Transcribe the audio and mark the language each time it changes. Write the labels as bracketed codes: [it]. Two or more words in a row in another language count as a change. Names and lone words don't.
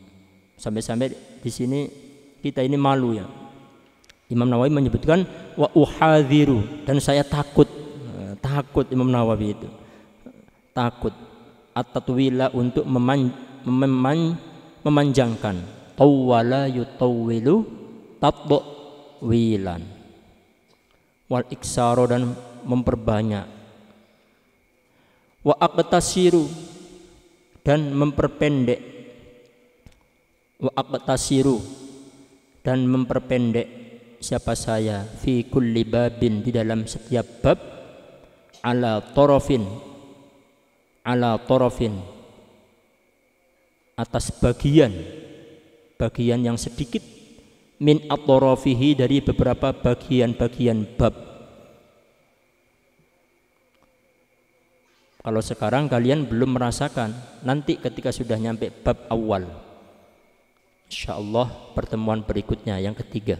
[id] Sampai-sampai di sini kita ini malu ya. Imam Nawawi menyebutkan [ar] وأحاذر, [id] dan saya takut Imam Nawawi itu takut at-tatwila, untuk memanjangkan, [ar] طوّل يطوّل تطويلا والإكثار, [id] dan memperbanyak, [ar] واقتصر, [id] dan memperpendek, [ar] واقتصر, [id] dan memperpendek siapa saya, [ar] في كل باب, [id] di dalam setiap bab, [ar] على طرف, [id] atas bagian yang sedikit, [ar] من أطرافه, [id] dari beberapa bagian-bagian bab. Kalau sekarang kalian belum merasakan, nanti ketika sudah nyampe bab awal, insyaallah pertemuan berikutnya yang ketiga.